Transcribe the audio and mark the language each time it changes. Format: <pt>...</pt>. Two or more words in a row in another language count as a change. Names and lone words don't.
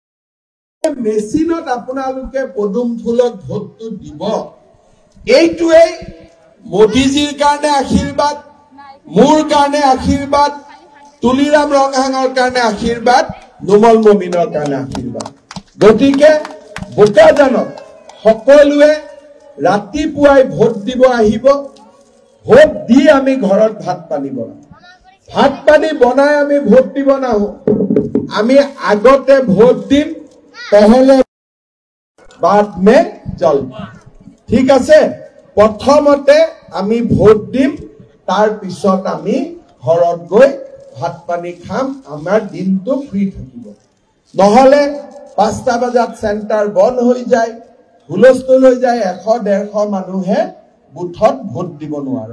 <as>মেচিনত আপোনালোকে পদুম ফুলত ভোটটো দিব এইটোৱে মোদীজীৰ কাৰণে আশীৰ্বাদ মোৰ কাৰণে আশীৰ্বাদ তুলিৰাম ৰঙাঙৰ কাৰণে আশীৰ্বাদ নোমল মমিনৰ কাৰণে আশীৰ্বাদ গতিকে বোকাজানত সকলোৱে ৰাতিপুৱাই ভোট দিব আহিব ভোট দি আমি ঘৰত ভাত পানী বনাই আমি ভোট দিব নাহো আমি আগতে ভোট দিম</as> <hi>पहले बाद में</hi> <as>জলপান ঠিক আছে প্ৰথমতে আমি ভোট দিম তাৰ পিছত আমি ঘৰত গৈ ভাত পানী খাম আমাৰ দিনটো ফ্ৰী থাকিব নহলে 5টা বজাত সেন্টার বন্ধ হৈ যায়, হুলস্থুল হৈ যায়, 100-150 মানুহে বুথত ভোট দিব নোৱাৰে।</as>